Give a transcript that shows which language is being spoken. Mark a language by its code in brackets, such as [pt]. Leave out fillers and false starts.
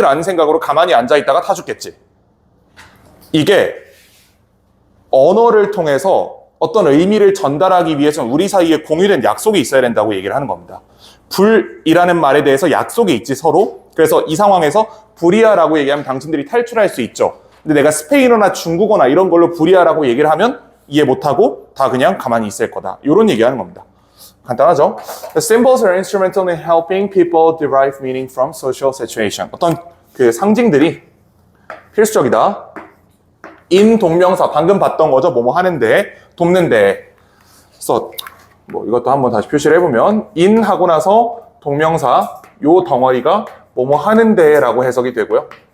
[ko] 라는 생각으로 가만히 앉아 있다가 타 죽겠지. 이게 언어를 통해서 어떤 의미를 전달하기 위해서는 우리 사이에 공유된 약속이 있어야 된다고 얘기를 하는 겁니다. 불이라는 말에 대해서 약속이 있지 서로. 그래서 이 상황에서 불이야라고 얘기하면 당신들이 탈출할 수 있죠. 근데 내가 스페인어나 중국어나 이런 걸로 불이야라고 얘기를 하면 이해 못하고 다 그냥 가만히 있을 거다. 이런 얘기하는 겁니다. 간단하죠? [en] The symbols are instrumental in helping people derive meaning from social situation. [ko] 어떤 그 상징들이 필수적이다. in 동명사 방금 봤던 거죠. 뭐뭐 하는데, 돕는데. 그래서 뭐 이것도 한번 다시 표시를 해보면 in 하고 나서 동명사 요 덩어리가 뭐뭐 하는데 라고 해석이 되고요.